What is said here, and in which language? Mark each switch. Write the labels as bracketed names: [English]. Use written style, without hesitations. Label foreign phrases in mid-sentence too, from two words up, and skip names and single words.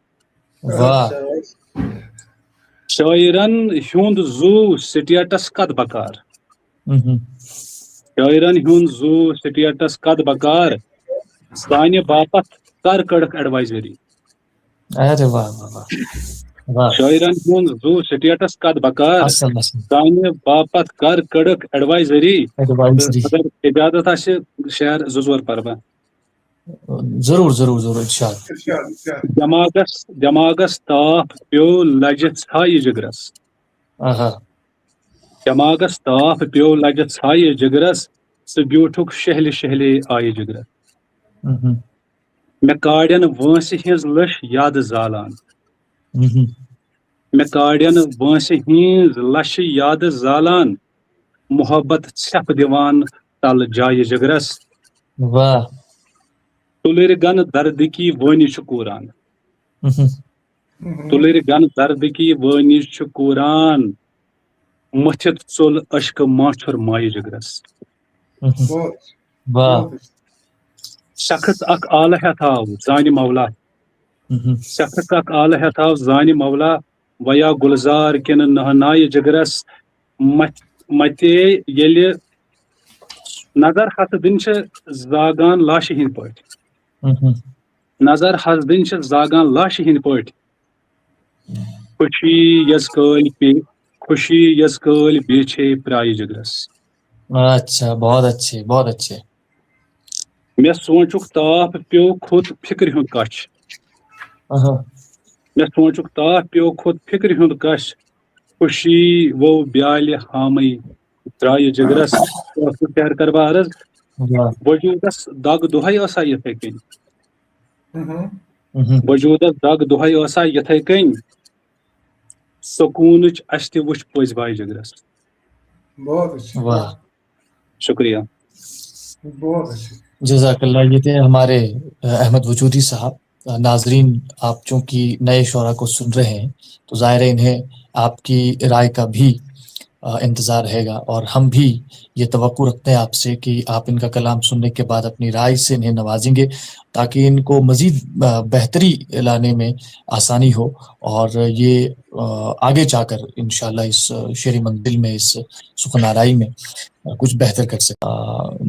[Kashmiri] شٲعرن ہُنٛد زوٗ سٹیٹس قد بکار, شٲعرن ہُنٛد زوٗ سٹیٹس قد بکار, سانہِ باپتھ کر کڑک ایڈوائزری. [Urdu] ارے واہ واہ واہ واہ. [Kashmiri] شاعرن ہند زو سٹیٹس کت بکار اصل اصل سانہ باپت کر کڑک ایڈوائزری. ایڈوائزری. اگر اجازت آسہ شعر زٕ ژور پرٕ بہٕ. [Urdu] ضرور ضرور ضرور ارشاد. [Kashmiri] دٮ۪ماغس تاپھ پیو لجہِ ژھایہِ جگرس. آہا. دٮ۪ماغس تاپھ پیو لجہِ ژھایہِ جگرس ژٕ بیوٗٹھُکھ شہلہِ شہلے آیہِ جگرس. ہم، مےٚ کاڑٮ۪ن وٲنٛسہِ ہٕنٛز لٔش یادٕ زالان. ہم. مےٚ کاڑٮ۪ن وٲنٛسہِ ہٕنٛز لشہِ یادٕ زالان محبت ژھٮ۪پھ دِوان تل جایہِ جگرس. واہ. تُلٕرۍ گن دردٕکی وٲنہِ چھُ کوٗران. ہم، تُلٕرۍ گن دردٕکی وٲنہِ چھُ کوٗران مٔتھِتھ ژوٚل اشکہٕ ماچھُر مایہِ جگرس. ہم. [Urdu] بہت واہ. بہت [Kashmiri] شخص اکھ آلہٕ ہٮ۪تھ آو زانہِ مولا. ہم، شخص اکھ آلہٕ ہٮ۪تھ آو زانہِ مولا ویا گُلزار کِنہٕ نہنایہِ جگرس. متے ییٚلہِ نظر ہتہٕ دِنۍ چھِ زاگان لاشہِ ہٕنٛدۍ پٲٹھۍ. ہم. نظر حس دِنۍ چھِ زاگان لاشہِ ہٕنٛدۍ پٲٹھۍ. خوشی یس کٲلۍ بیچھے پرایہِ جگرس. [Urdu] اچھا بہت اچھے بہت اچھے. [Kashmiri] مےٚ سونٛچُک تاپھ پیوٚو کھوٚت فِکرِ ہُنٛد کچھ. آہا. مےٚ سونٛچُک تاپھ پیوٚو کھوٚت فِکرِ ہُنٛد کش. خوشی ؤو بیالہِ ہامٕے درٛایہِ جگرس. شہر کر بہٕ عرض. واہ. وجوٗدس دگ دۄہے ٲسا یِتھٕے کٔنۍ. ہم، ہم. وجوٗدس دگ دۄہے ٲسا یِتھٕے کٔنۍ سکوٗنٕچ اسہِ تہِ وٕچھ پٔزۍ باے جگرس. [Urdu] بہت اچھے واہ. شکریہ. بہت اچھے. [Arabic] جزاک اللہ. [Urdu] یہ تھے ہمارے احمد وجودی صاحب. ناظرین آپ چونکہ نئے شعراء کو سن رہے ہیں تو ظاہر ہے انہیں آپ کی رائے کا بھی انتظار رہے گا، اور ہم بھی یہ توقع رکھتے ہیں آپ سے کہ آپ ان کا کلام سننے کے بعد اپنی رائے سے انہیں نوازیں گے تاکہ ان کو مزید بہتری لانے میں آسانی ہو، اور یہ آگے جا کر انشاءاللہ اس شعری منزل میں، اس سخن آرائی میں کچھ بہتر کر سکے.